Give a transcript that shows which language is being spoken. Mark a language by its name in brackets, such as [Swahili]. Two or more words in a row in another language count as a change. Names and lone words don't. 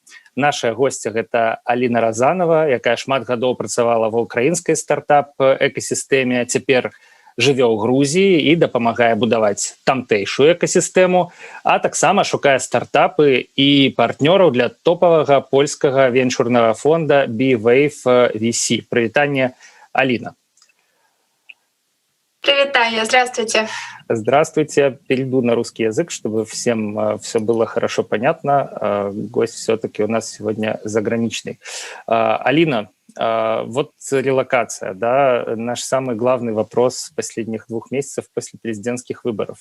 [Belarusian] Наша госця гэта Аліна Разанова, якая шмат гадоў працавала ва ўкраінскай стартап-экасістэме, цяпер жыве ў Грузіі і дапамагае будаваць тамтэйшую экасістэму, а таксама шукае стартапы і партнёраў для топавага польскага венчурнага фонда B-Wave VC. Прывітанне, Алина. [Russian] Привет, здравствуйте. Здравствуйте. Перейду на русский язык, чтобы всем все было хорошо понятно. Гость все-таки у нас сегодня заграничный. Алина, вот релокация, да, наш самый главный вопрос последних 2 месяцев после президентских выборов.